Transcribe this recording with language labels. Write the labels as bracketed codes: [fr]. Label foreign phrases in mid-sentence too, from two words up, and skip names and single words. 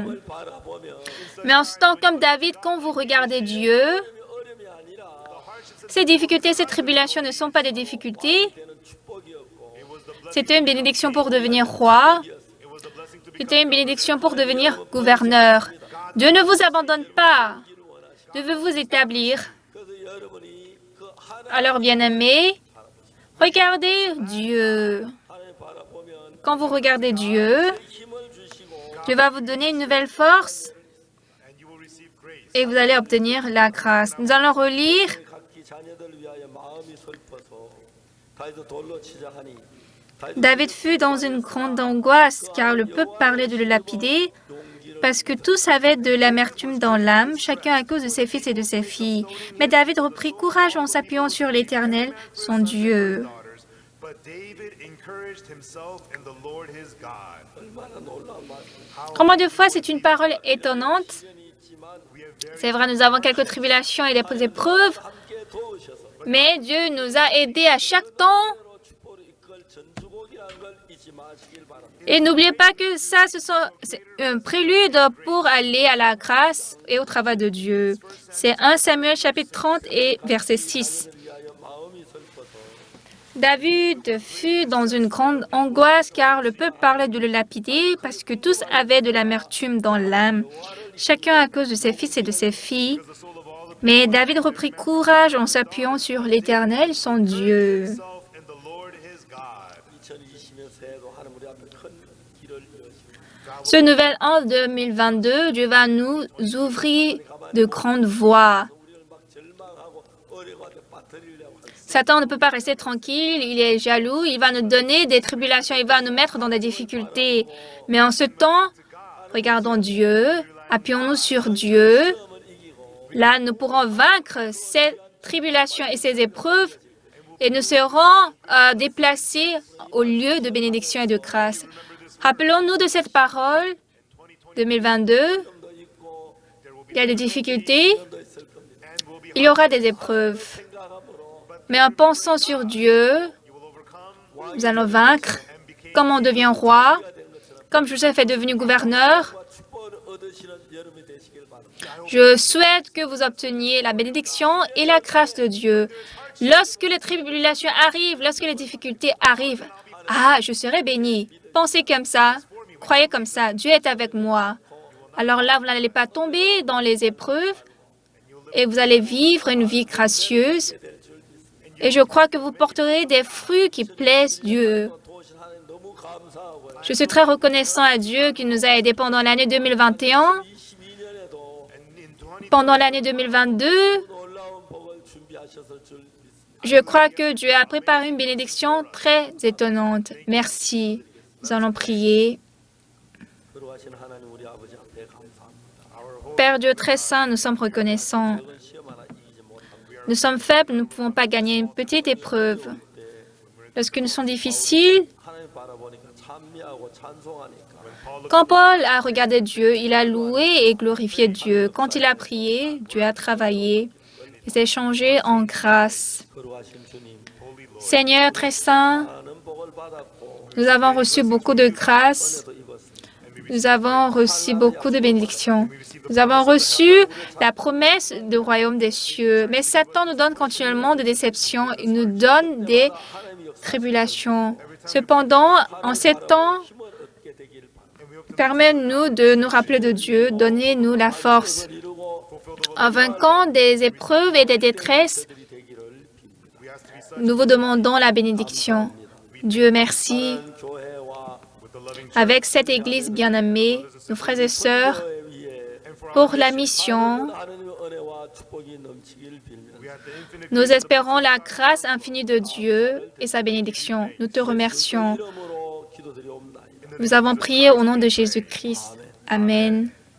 [ko] 바라보면 [fr] Mais en ce temps, comme David, quand vous regardez Dieu, [ko] 어려움이 아니라 [fr] ces difficultés, ces tribulations ne sont pas des difficultés. [ko] 되는 축복이었고 [fr] C'était une bénédiction pour devenir roi. C'était une bénédiction pour devenir gouverneur. Dieu ne vous abandonne pas. Dieu veut vous établir. [ko] 그래서 여러분이 그 [fr] Alors, bien-aimés, regardez Dieu. [ko] 하나님 바라보면 [fr] Quand vous regardez Dieu, [ko] 힘을 주시고 [fr] Dieu va vous donner une nouvelle force [en] And you will receive grace. [fr] et vous allez obtenir la grâce. Nous allons relire [ko] 각기 자녀들을 위하여 마음이 슬퍼서 다윗도 돌로 치자 하니 [fr] David fut dans une grande angoisse car le peuple parlait de le lapider parce que tous avaient de l'amertume dans l'âme, chacun à cause de ses fils et de ses filles. Mais David reprit courage en s'appuyant sur l'Éternel, son Dieu. [en] Daughters, but David encouraged himself in the Lord his God. [ko] 얼마나 놀라운 말씀. [fr] Combien de fois c'est une parole étonnante? [ko] 있지만 [en] We have very [fr] C'est vrai, nous avons quelques tribulations et des épreuves, [ko] 함께 도우셔서 [fr] mais Dieu nous a aidés à chaque temps. [ko] 로 축복을 이끌 전주곡이라는 걸 잊지 마시길 바랍니다. [fr] Et n'oubliez pas que ça, c'est un prélude pour aller à la grâce et au travail de Dieu. C'est 1 Samuel chapitre 30 et verset 6. [ko] 위하여 마음이 슬퍼서 [fr] David fut dans une grande angoisse car le peuple parlait de le lapider parce que tous avaient de l'amertume dans l'âme, chacun à cause de ses fils et de ses filles. [en] the soul of all the [fr] Mais David reprit courage en s'appuyant sur l'Éternel, son Dieu. [en] himself in the Lord his God. [ko] 2020년 새해도 하나님 우리 앞에 큰 길을 여시고 [fr] Ce nouvel an 2022, Dieu va nous ouvrir de grandes voies. [ko] 우리를 막 절망하고 어려움한테 빠뜨리려고 하는 [fr] Satan ne peut pas rester tranquille, il est jaloux, il va nous donner des tribulations, il va nous mettre dans des difficultés. Mais en ce temps, regardons Dieu, appuyons-nous sur Dieu. [ko] 시험을 이기고 [fr] Là, nous pourrons vaincre ces tribulations et ces épreuves et nous serons déplacés au lieu de bénédiction et de grâce. Rappelons-nous de cette parole 2022. [ko] 도 있고 [fr] Il y a des difficultés, [ko] 도 있을 겁니다. [en] And will be [fr] il y aura des épreuves. [ko] 생각함으로 [fr] Mais en pensant sur Dieu, [en] you will overcome [fr] nous allons vaincre. [en] and became [fr] Comme on devient roi, comme Joseph est devenu gouverneur, [ko] 축복을 얻으시는 여러분이 되시길 바랍니다. [fr] je souhaite que vous obteniez la bénédiction et la grâce de Dieu. Lorsque les tribulations arrivent, lorsque les difficultés arrivent, ah, je serai béni. Pensez comme ça, croyez comme ça, Dieu est avec moi. Alors là, vous n'allez pas tomber dans les épreuves, et vous allez vivre une vie gracieuse. Et je crois que vous porterez des fruits qui plaisent Dieu. [ko] 도우신 하나님 너무 감사하고요. [fr] Je suis très reconnaissant à Dieu qui nous a aidés pendant l'année 2021, [ko] 22년에도 [en] And in 20, [fr] pendant l'année 2022. [ko] 놀라운 복을 준비하셨을 줄 믿습니다. [fr] Je crois que Dieu a préparé une bénédiction très étonnante. Merci. Nous allons prier. [ko] 거룩하신 하나님 우리 아버지 앞에 감사합니다. [fr] Père Dieu très saint, nous sommes reconnaissants. [ko] 이건 시험 하나 이기지 못합니다. [fr] Nous sommes faibles, nous ne pouvons pas gagner une petite épreuve. Lorsque nous sommes difficiles, [ko] 하나님 바라보니까 찬미하고 찬송하니까 [fr] quand Paul a regardé Dieu, il a loué et glorifié Dieu. Quand il a prié, Dieu a travaillé et s'est changé en grâce. [ko] 거룩하신 주님 [fr] Seigneur très saint, [ko] 많은 복을 받았고 [fr] nous avons reçu beaucoup de grâce. [ko] 또 입었습니다. [fr] Nous avons reçu beaucoup de bénédictions. Nous avons reçu la promesse du royaume des cieux. Mais Satan nous donne continuellement des déceptions. Il nous donne des [ko] 하나님의 역사 [fr] tribulations. Cependant, en ces temps, [ko] 힘을 얻게 되길 바랍니다. [fr] permets-nous de nous rappeler de Dieu. Donnez-nous la force. [ko] 이루고 [fr] En vainquant des épreuves et des détresses, [ko] 들이 되기를 빕니다. [en] we ask to be such [fr] nous vous demandons la bénédiction. Dieu merci. [ko] 하나님 교회와 [en] with the loving [fr] Avec cette Église bien-aimée, nos frères et sœurs, [ko] 교회 위에 [fr] pour la mission, [ko] 하나님의 은혜와 축복이 넘치길 빌며 [en] we have the infinite [fr] nous espérons la grâce infinie de Dieu et sa bénédiction. Nous te remercions. [ko] 이름으로 기도드리옵나이다. [fr] Nous avons prié au nom de Jésus-Christ. Amen.